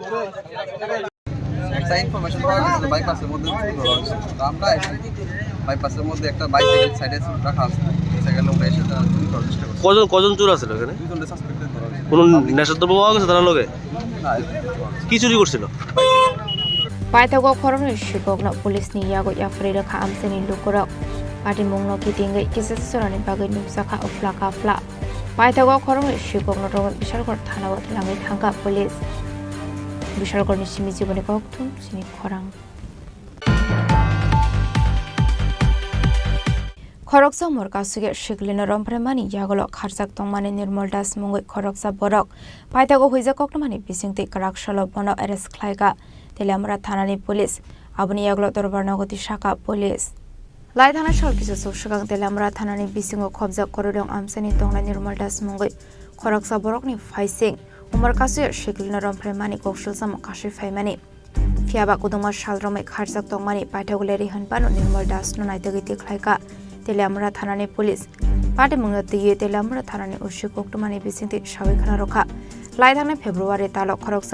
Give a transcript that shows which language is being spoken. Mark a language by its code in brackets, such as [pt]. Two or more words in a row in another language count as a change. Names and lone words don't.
[bn] একটা ইনফরমেশন পাওয়া গেছিল বাইপাসের মধ্যে তো আমরা বাইপাসের মধ্যে একটা বাইসাইকেল সাইডে রাখা আছে, সাইকেল আমরা এসে তারা চুরি করার চেষ্টা করছে। কজন চোর আছে এখানে? 2জনকে সাসপেক্টেড করা হয়েছে। কোন নেশাদ্রব্য পাওয়া গেছে তারা লগে? না, কি চুরি করছিল? [trp] paithago khorongni shikokna police ni yago yafari rakha amsani lukorok patimung no kitingai kisa sorani bagai nupsakha oflaka fla paithago khorongni shikokna rong bishalgor thanao thlangai thangka police bishalgor ni simi jiboni kokthum sini khorang খরকসা মরকাসুগে শিকলিনো রমপ্রেমানি ইয়াগলো খারসাক তংমানি নির্মল দাস মুঙ্গই খরকসা বরক পাইতাগো হুইজা কক্টমানি বিসিংতি কারাকশালো বনো এরেস খ্লাইকা তেলামরা থানানি পুলিশ আবনি ইয়াগলো দরবার নগতি শাখা পুলিশ লাই থানা সল কিছু সুসগাং তেলামরা থানানি বিসিংও খবজা করুদং আমসানি তংলাই নির্মল দাস মুঙ্গই খরকসা বরকনি ফাইসিং উমরকাসুগে শিকলিনো রমপ্রেমানি কৌশলসাম কাশি ফাইমানি ফিয়াবা কুদুমা শালরমে খারসাক তংমানি পাইতাগুলেরি হনপানো নির্মল দাস নাইতগিতি খ্লাইকা তেলামরা থানানি পুলিশ পাটে মুঙ্গতি তেলামরা থানানি উশি কক্টমানি বিসিংতি সাবিখানা রখা লাই থানা ফেব্রুয়ারি তালক খরকসা